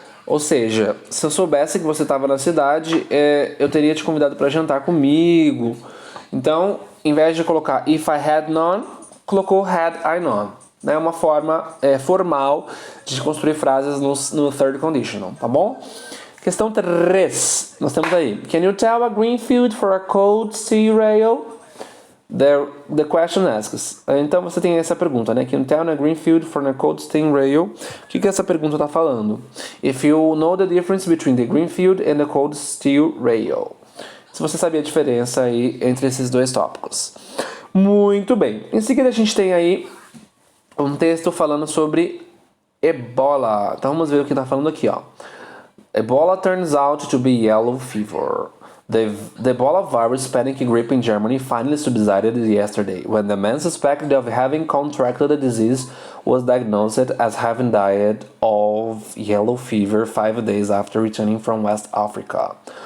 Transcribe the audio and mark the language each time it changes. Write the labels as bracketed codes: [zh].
[pt] Ou seja, se eu soubesse que você estava na cidade, eu teria te convidado para jantar comigo. Então, em vez de colocar [en] if I had known, [pt] colocou [en] had I known. [pt] É uma forma formal de construir frases no third conditional, tá bom? Questão 3, nós temos aí. [en] Can you tell a green field for a cold steel rail? The question asks. [pt] Então você tem essa pergunta, né? [en] Can you tell a green field for a cold steel rail? [pt] O que essa pergunta está falando? [en] If you know the difference between the green field and the cold steel rail. [pt] Se você sabia a diferença aí entre esses dois tópicos. Muito bem. Em seguida a gente tem aí um texto falando sobre Ebola. Então vamos ver o que está falando aqui, ó. [en] Ebola turns out to be yellow fever. The Ebola virus panic grip in Germany finally subsided yesterday, when the man suspected of having contracted the disease was diagnosed as having died of yellow fever 5 days after returning from West Africa.